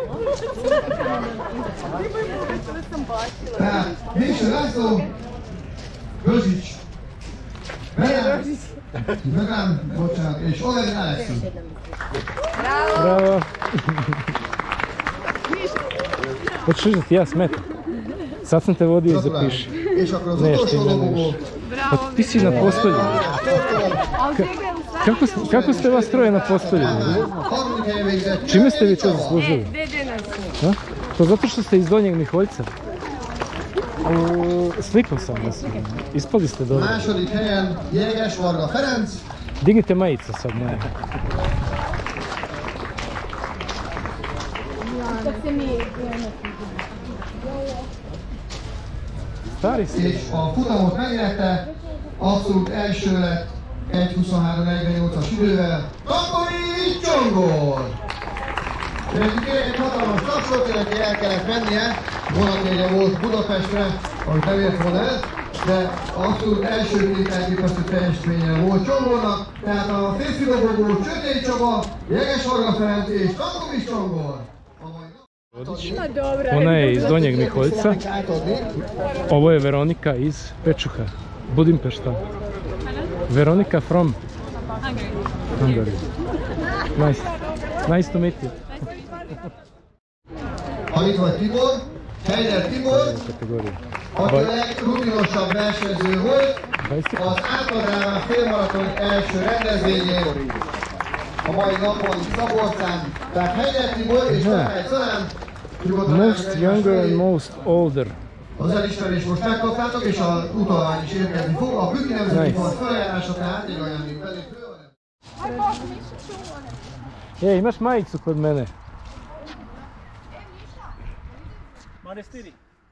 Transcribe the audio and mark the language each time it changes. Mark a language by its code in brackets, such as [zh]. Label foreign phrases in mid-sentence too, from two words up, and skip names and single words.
[hu] Tehát Miša László, Rözsics, Megán, bocsánat, és Oleg Alexi. [hr] Bravo. Hoćeš da ti ja smetam? Sad sam te vodio i zapiši. [hu] És akkor az [hr] Ne, [hu] utolsó [hr] ti ne [hu] dobogó. [hr] možeš. Pa ti si na postolju. Kako ste vas troje na postolju? [hu] Harmadik helyen végzett [hr] Čime ste vi to zaslužili? Ha? To zato što ste iz Donjeg Miholjca? Slikao sam vas. Ispali ste dobro. [hu] Második helyen Jéges Varga Ferenc. [hr] Dignite majicu sad, moja. Stari si. [hu] És a futamot megnyerte, abszolút első lett 1.23.48-as idővel. Tampori Csongor! Nekik egy hatalmas tapsot, neki el kellett mennie, vonatjegye volt Budapestre, ahogy nem ért volna el, de abszolút első kételképesztő teljesítménye volt Csongornak, tehát a férfi dobogó Csötei Csaba, Jeges Varga Ferenc és Tampori Csongor. [hr] Ona je iz Donjeg Miholjca. Ovo je Veronika iz Pečuha, Budimpešta. [en] Veronika from Hungary. Nice to meet you. [hu] Ha itt vagy Tibor, Heider Tibor, aki a legrutinosabb versenyző volt, az Átadráván félmaraton első rendezvényén a mai napon Szabolcsán. Tehát Heider Tibor és Takács Szalán [en] Most younger and most older. [hu] az elismerést most megkaptátok, és az utalvány is érkezni fog. A Büki Nemzeti Park feljárása tehát egy olyan, mint belépő. [hr] Imaš majicu kod mene? Manestiri.